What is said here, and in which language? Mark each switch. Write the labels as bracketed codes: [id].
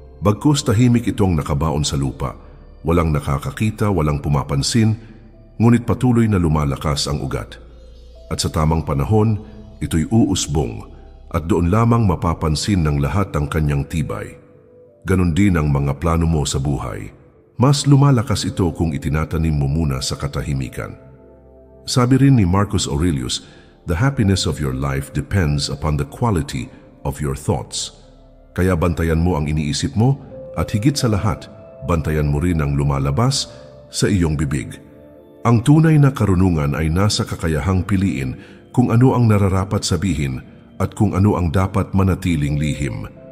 [tl] Bagkus tahimik itong nakabaon sa lupa. Walang nakakakita, walang pumapansin, ngunit patuloy na lumalakas ang ugat. At sa tamang panahon, ito'y uusbong at doon lamang mapapansin ng lahat ang kanyang tibay. Ganon din ang mga plano mo sa buhay. Mas lumalakas ito kung itinatanim mo muna sa katahimikan. [en] Sabi rin ni Marcus Aurelius, "The happiness of your life depends upon the quality of your thoughts." [tl] Kaya bantayan mo ang iniisip mo at higit sa lahat, bantayan mo rin ang lumalabas sa iyong bibig. Ang tunay na karunungan ay nasa kakayahang piliin kung ano ang nararapat sabihin at kung ano ang dapat manatiling lihim.